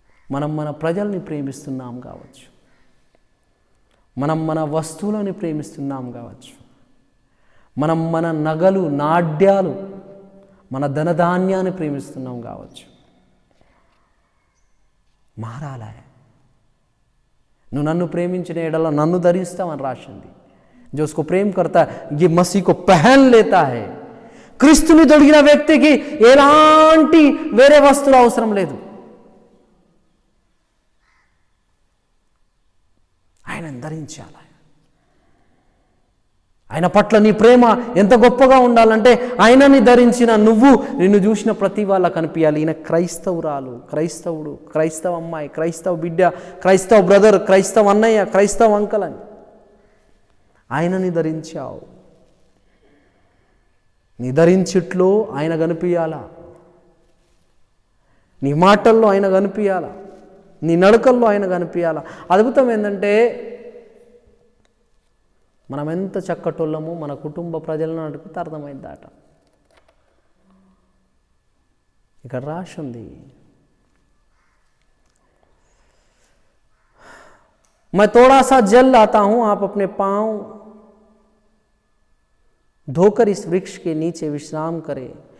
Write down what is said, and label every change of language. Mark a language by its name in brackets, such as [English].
[Telugu] మనం మన ప్రజల్ని ప్రేమిస్తున్నాం కావచ్చు, మనం మన వస్తువులని ప్రేమిస్తున్నాం కావచ్చు, మనం మన నగలు నాడ్యాలు మన ధనధాన్యాన్ని ప్రేమిస్తున్నాం కావచ్చు. మారాలా? నువ్వు నన్ను ప్రేమించిన ఎడల నన్ను ధరిస్తావని రాసింది. [Hindi] जो उसको प्रेम करता है ये मसीह को पहन लेता है. [Telugu] క్రీస్తుని దొరికిన వ్యక్తికి ఎలాంటి వేరే వస్తువులు అవసరం లేదు. ఆయనను ధరించాలి. ఆయన పట్ల నీ ప్రేమ ఎంత గొప్పగా ఉండాలంటే ఆయనని ధరించిన నువ్వు నిన్ను చూసిన ప్రతి వాళ్ళ కనిపించాలి. ఈయన క్రైస్తవురాలు, క్రైస్తవుడు, క్రైస్తవ అమ్మాయి, క్రైస్తవ బిడ్డ, క్రైస్తవ బ్రదర్, క్రైస్తవ అన్నయ్య, క్రైస్తవ అంకల్ అని ఆయనని ధరించావు. నీ ధరించిట్లో ఆయన కనిపించాలా, నీ మాటల్లో ఆయన కనిపించాలా, నీ నడకల్లో ఆయన కనిపించాలా. అద్భుతం ఏంటంటే మనం ఎంత చక్కటోళ్ళము మన కుటుంబ ప్రజలను అడిగితే అర్థమైందట. ఇక్కడ రాసి ఉంది, [Hindi] मैं थोड़ा सा जल लाता हूं, आप अपने पांव धोकर इस वृक्ष के नीचे विश्राम करें.